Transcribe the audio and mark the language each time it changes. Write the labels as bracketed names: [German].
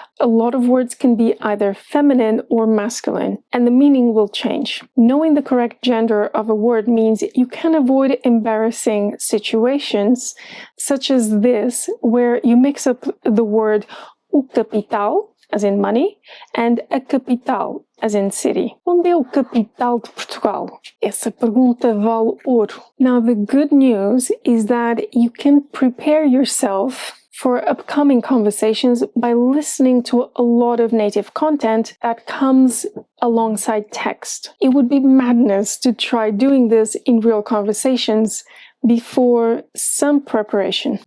[English] A lot of words can be either feminine or masculine, and the meaning will change. Knowing the correct gender of a word means you can avoid embarrassing situations such as this, where you mix up the word o capital, as in money, and a capital, as in city. [Portuguese] Onde é o capital de Portugal? Essa pergunta vale ouro. [English] Now, the good news is that you can prepare yourself for upcoming conversations by listening to a lot of native content that comes alongside text. It would be madness to try doing this in real conversations before some preparation.